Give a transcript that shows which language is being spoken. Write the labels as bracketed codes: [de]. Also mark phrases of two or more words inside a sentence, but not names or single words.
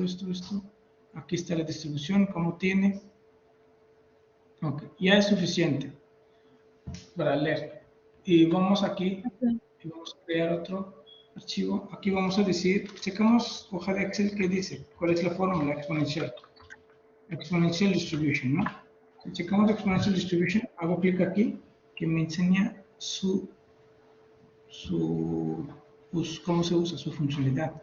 [es] Aquí está la distribución, como tiene. Ok, ya es suficiente para leer. Y vamos aquí, y vamos a crear otro archivo. Aquí vamos a decir, checamos hoja de Excel que dice, cuál es la fórmula exponencial. [en] Exponential distribution, [es] ¿no? Si checamos [en] exponential distribution, [es] hago clic aquí, que me enseña cómo se usa, su funcionalidad.